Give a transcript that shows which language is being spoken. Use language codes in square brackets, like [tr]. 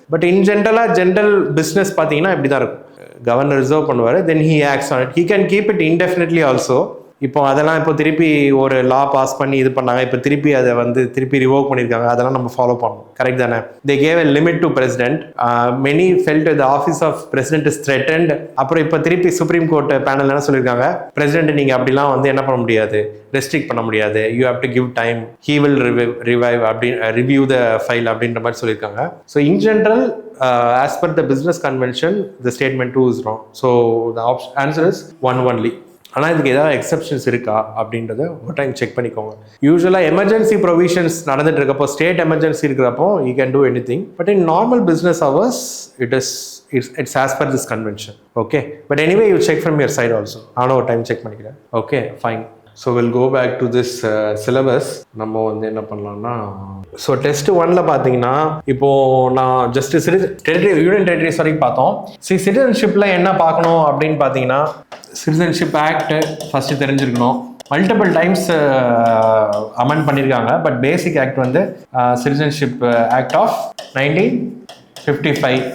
[en] But in general business [ta] பார்த்தீங்கன்னா இப்படி தான் இருக்கும். கவர்னர் ரிசர்வ் பண்ணுவார், [en] then he acts on it. He can keep it indefinitely also. [ta] இப்போ அதெல்லாம் இப்போ திருப்பி ஒரு லா பாஸ் பண்ணி இது பண்ணாங்க, இப்போ திருப்பி அதை வந்து திருப்பி ரிவோக் பண்ணியிருக்காங்க, அதெல்லாம் நம்ம ஃபாலோ பண்ணணும். கரெக்ட் தானே? [en] They gave a limit to president. Many felt the office of president is threatened. [ta] அப்புறம் இப்போ திருப்பி சுப்ரீம் கோர்ட் பேனல் என்ன சொல்லியிருக்காங்க, பிரசிடென்ட் நீங்கள் அப்படிலாம் வந்து என்ன பண்ண முடியாது, ரெஸ்ட்ரிக்ட் பண்ண முடியாது, [en] you have to give time, he will revive review the file [ta] அப்படின்ற மாதிரி சொல்லியிருக்காங்க. [en] So in general as per the business convention the statement 2 is wrong. So the answer is 1 only. [ta] ஆனால் இதுக்கு ஏதாவது எக்ஸப்ஷன்ஸ் இருக்கா அப்படின்றத ஒரு டைம் செக் பண்ணிக்கோங்க. யூஸ்வலாக எமர்ஜென்சி ப்ரொவிஷன்ஸ் நடந்துட்டு இருக்கப்போ, ஸ்டேட் எமர்ஜென்சி இருக்கிறப்போ [en] You can do any thing. But in normal business hours it's as per this convention. Okay, but anyway you check from your side also. [ta] நானும் ஒரு டைம் செக் பண்ணிக்கிறேன். [en] Okay, fine. So we'll go back to this syllabus. [ta] நம்ம வந்து என்ன பண்ணலாம்னா, so test 1ல பார்த்தீங்கன்னா இப்போ நான் ஜஸ்ட் யூனியன் டெரிட்டரிஸ் வரைக்கும் பார்த்தோம். சிட்டிசன்ஷிப்பில் என்ன பார்க்கணும் அப்படின்னு பார்த்தீங்கன்னா, சிட்டிசன்ஷிப் ஆக்ட் ஃபஸ்ட்டு தெரிஞ்சிருக்கணும். மல்டிபிள் டைம்ஸ் அமெண்ட் பண்ணியிருக்காங்க, பட் பேசிக் ஆக்ட் வந்து சிட்டிசன்ஷிப் ஆக்ட் ஆஃப் 1955.